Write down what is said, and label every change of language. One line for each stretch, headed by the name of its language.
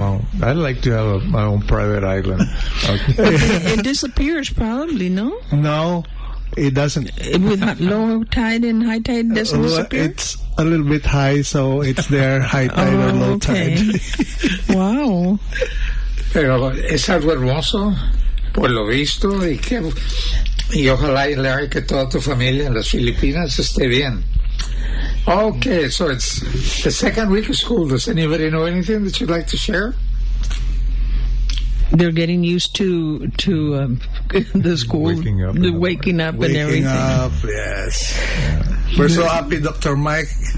English: Well, I'd like to have my own private island. It disappears probably, no? No, it doesn't. With low tide and high tide, it doesn't disappear? It's a little bit high, so it's there, high tide or low tide. Wow.
Spanish: Pero es algo hermoso, por lo visto, y que... Y ojalá, Larry, que toda tu familia en las Filipinas esté bien.
English: Okay, so it's the second week of school. Does anybody know anything that you'd like to share? They're getting used to the school. Waking up. Waking up and everything. Waking up, yes. Yeah. We're so happy, Dr. Mike.